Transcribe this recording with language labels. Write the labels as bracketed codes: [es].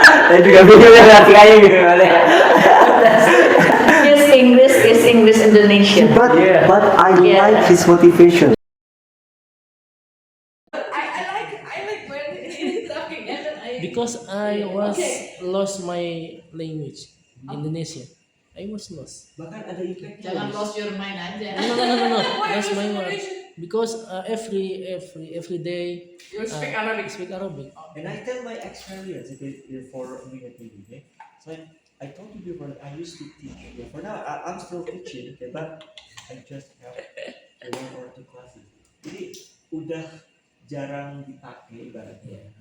[id] Saya juga bingung ya artinya gimana. [en] His English Indonesian. But I Yeah. like his motivation. Because I was lost my language, Indonesian. I was lost. [id] Bahkan ada itu. [en] Jangan lost your mind aja. No. That's my word. Because every day You speak Arabic. speak Arabic. And I tell my experience for being a TV, okay? So I told you before that I used to teach. Okay? For now, I'm still teaching, okay? But I just have 1 or 2 classes. [id] Jadi udah jarang dipakai ibaratnya.